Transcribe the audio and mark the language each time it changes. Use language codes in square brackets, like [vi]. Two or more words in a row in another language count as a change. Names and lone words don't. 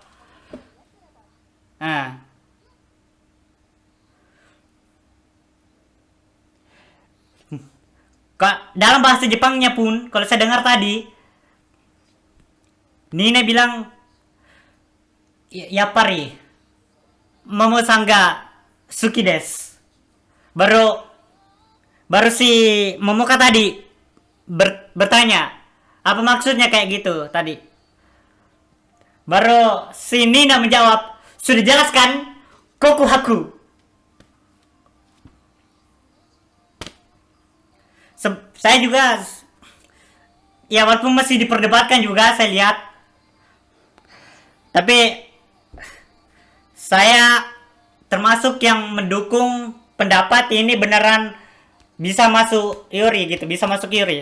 [id] Nah. Dalam bahasa Jepangnya pun, kalau saya dengar tadi, Nina bilang, [ja] やっぱり、モモさんが好きです. [id] Baru baru si Momoka tadi bertanya, apa maksudnya kayak gitu tadi. Baru si Nina menjawab, sudah jelas kan? [ja] 告白. [id] Saya juga, ya walaupun masih diperdebatkan juga saya lihat, tapi saya termasuk yang mendukung pendapat ini beneran bisa masuk Yuri gitu, bisa masuk Yuri.